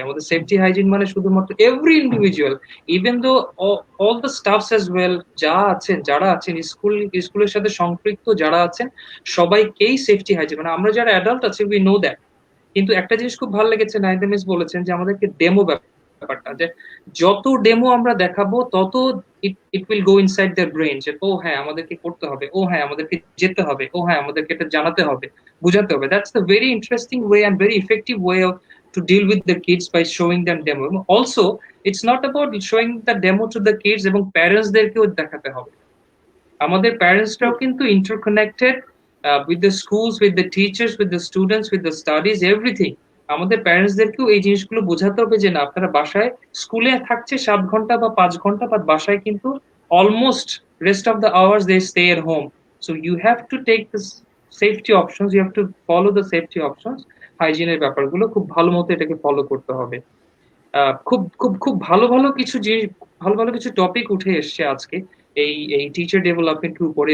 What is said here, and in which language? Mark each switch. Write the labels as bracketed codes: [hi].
[bn] আমাদের safety hygiene মানে শুধুমাত্র every individual, [en] even though all the stuffs as well, [bn] যারা আছেন স্কুলের সাথে সম্পৃক্ত যারা আছেন সবাইকেই সেফটি হাইজিন, মানে আমরা যারা অ্যাডাল্ট আছি [en] We know that. [bn] কিন্তু একটা জিনিস খুব ভালো লেগেছে, নাইদা মিস বলেছেন যে আমাদেরকে ডেমো ব্যাপারটা, যে যত ডেমো আমরা দেখাবো তত [en] it will go inside their brain, [bn] যে ও হ্যাঁ আমাদেরকে করতে হবে, ও হ্যাঁ আমাদেরকে যেতে হবে, ও হ্যাঁ আমাদেরকে এটা জানাতে হবে, বুঝাতে হবে। [en] That's the very interesting way and very effective way of to deal with the kids by showing them demo. Also, it's not about showing the demo to the kids, [bn] এবং প্যারেন্টস দেরকেও দেখাতে হবে। আমাদের প্যারেন্টসরাও কিন্তু interconnected [en] with the schools, with the teachers, with the students, with the studies, everything. [bn] আমাদের প্যারেন্টসদেরকেও এই জিনিসগুলো বোঝাতে হবে যে না আপনারা বাসায় স্কুলে থাকছে 7 ঘন্টা বা 5 ঘন্টা, বাট বাসায় কিন্তু [en] Almost rest of the hours they stay at home. So you have to take this safety options, you have to follow the safety options. [bn] হাইজিনের ব্যাপারগুলো খুব ভালো মতো এটাকে ফলো করতে হবে। খুব খুব খুব ভালো ভালো কিছু জিনিস, ভালো ভালো কিছু টপিক উঠে এসছে আজকে এই এই টিচার ডেভেলপমেন্টের উপরে।